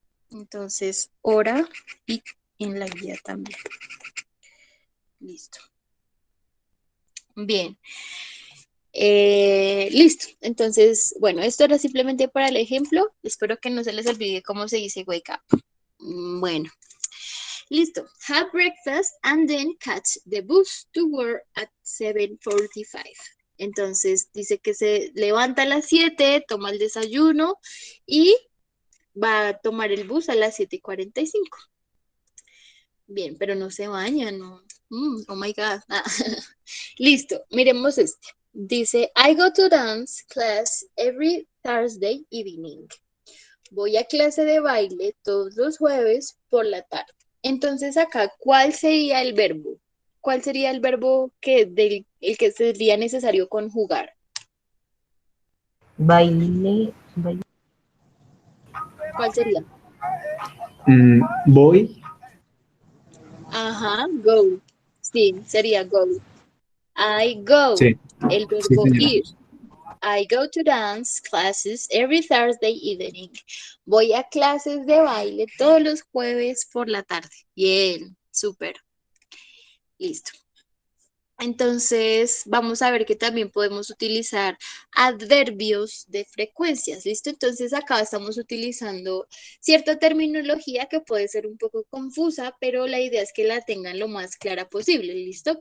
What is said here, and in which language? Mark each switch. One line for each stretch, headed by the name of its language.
Spanish: Entonces, hora y en la guía también. Listo. Bien. Listo. Entonces, bueno, esto era simplemente para el ejemplo. Espero que no se les olvide cómo se dice
English: wake up.
Spanish: Bueno. Listo.
English: Have breakfast and then catch the bus to work at 7:45.
Spanish: Entonces, dice que se levanta a las 7, toma el desayuno y va a tomar el bus a las 7:45. Bien, pero no se baña, ¿no? Oh my God. Listo, miremos este. Dice,
English: I go to dance class every Thursday evening.
Spanish: Voy a clase de baile todos los jueves por la tarde. Entonces acá, ¿cuál sería el verbo? ¿Cuál sería el verbo el que sería necesario conjugar? Baile. ¿Cuál sería? Voy. Ajá, go. Sí, sería go.
English: I go.
Spanish: Sí. El Sí, verbo señora. ir.
English: I go to dance classes every Thursday evening.
Spanish: Voy a clases de baile todos los jueves por la tarde. Bien, súper. Listo. Entonces, vamos a ver que también podemos utilizar adverbios de frecuencias, ¿listo? Entonces, acá estamos utilizando cierta terminología que puede ser un poco confusa, pero la idea es que la tengan lo más clara posible, ¿listo?